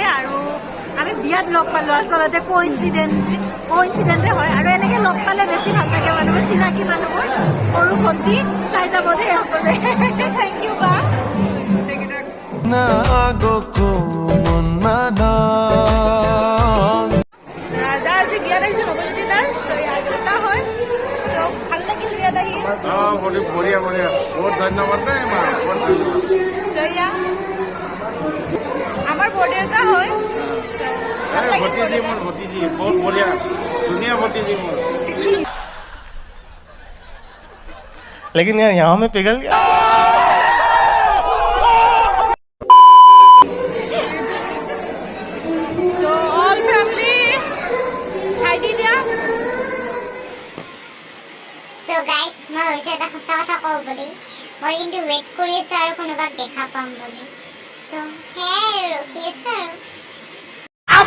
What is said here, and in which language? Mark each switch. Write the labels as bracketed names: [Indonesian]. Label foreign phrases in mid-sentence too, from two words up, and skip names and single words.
[Assamese] আৰু আমি বিয়াত লগ পালোঁ আচলতে কোইনচিডেণ্টে হয় আৰু এনেকৈ লগ পালে বেছি ভাল লাগে মানুহবোৰ চিনাকি মানুহবোৰ সৰু ভণ্টি চাই যাব দেই সকলোৱে [English] thank you [Assamese] বা ৰাজা আজি বিয়াত আহিছোঁ নৱজ্যোতি তাৰ এটা হয় ভাল লাগিল বিয়াত আহি বঢ়িয়া বহুত ধন্যবাদ দেই মা আমাৰ বৰদেউতা হয় ভতিজী মোৰ ভতিজী বহুত বঢ়িয়া ধুনীয়া ভতিজী মোৰ [Hindi] लेकिन यार यहाँ में पिघल गया [English] all family [Assamese] খাই দি দিয়া [English] So guys, [Assamese] মই ভাবিছোঁ এটা সঁচা কথা কওঁ বুলি মই কিন্তু ৱেইট কৰি আছোঁ আৰু কোনোবাক দেখা পাম বুলি চ' সেয়াই আৰু ৰখি আছোঁ আৰু